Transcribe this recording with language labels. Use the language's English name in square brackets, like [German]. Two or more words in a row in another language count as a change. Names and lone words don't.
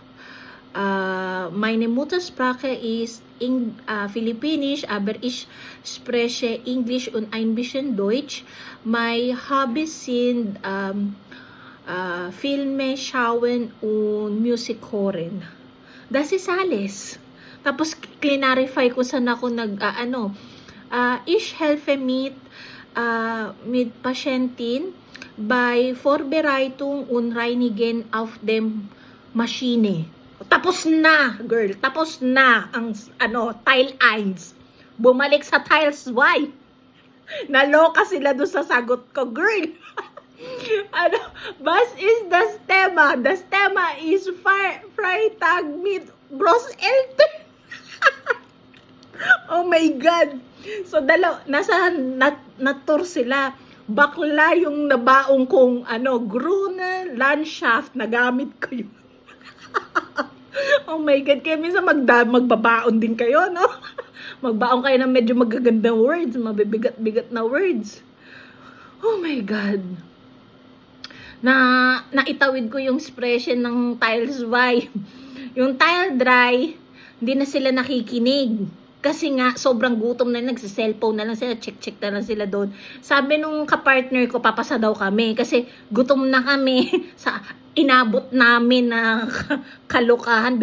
[German] Meine Muttersprache ist Filipinisch, aber ich spreche Englisch und ein bisschen Deutsch. Meine Hobbys sind Filme schauen und Musik hören. Das ist alles. [Filipino] Tapos clarify ko saan ako [German] ich helfe mit Patienten bei Vorbereitung und Reinigen auf dem Maschine. [Filipino] Tapos na, girl. Tapos na ang tile 1. Bumalik sa tiles Y. Naloka sila doon sa sagot ko, girl. [German] Was ist das Thema? Das Thema is Freitag mit Großeltern. [English] Oh my God. So, [Filipino] na-tour sila. Bakla yung nabaong kong, [German] Gruner Landschaft, [Filipino] nagamit ko yun. [English] Oh my God, [Filipino] kaya minsan magbabaon din kayo, no? Magbaon kayo ng medyo magagandang words, mabibigat-bigat na words. [English] Oh my God. [Filipino] Naitawid ko yung expression ng Tiles Dry. Yung Tile Dry, hindi na sila nakikinig. Kasi nga, sobrang gutom na, nagsa-cellphone na lang sila, check na lang sila doon. Sabi nung kapartner ko, papasa daw kami. Kasi gutom na kami sa inabot namin na kalukahan.